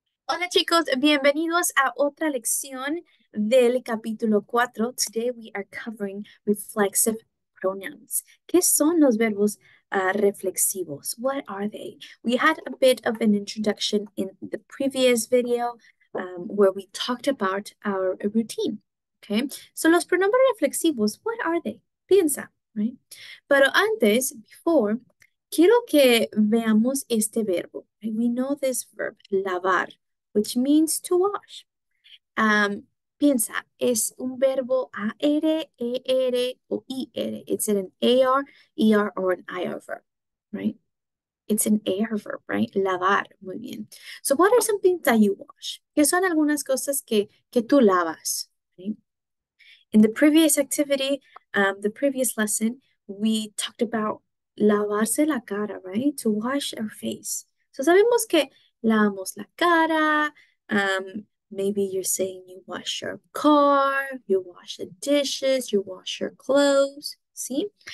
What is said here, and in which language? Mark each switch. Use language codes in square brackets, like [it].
[es] Hola chicos, bienvenidos a otra lección del capítulo 4. [en] Today we are covering reflexive pronouns. [es] ¿Qué son los verbos reflexivos? [en] What are they? We had a bit of an introduction in the previous video where we talked about our routine. Okay, so [es] los pronombres reflexivos, [en] what are they? [es] Piensa, [en] right? [es] Pero antes, [en] before, [es] quiero que veamos este verbo. [en] Right? We know this verb, lavar, which means to wash. [es] Um, Piensa, es un verbo AR, ER o IR. [en] It's an AR, ER, or an IR verb, right? It's an AR verb, right? [es] Lavar, muy bien. [en] So what are some things that you wash? [es] ¿Qué son algunas cosas que tú lavas? [en] Right? In the previous activity, the previous lesson, we talked about [es] lavarse la cara, [en] right? To wash our face. So [es] sabemos que lavamos la cara. [en] Maybe you're saying you wash your car, you wash the dishes, you wash your clothes. ¿Sí?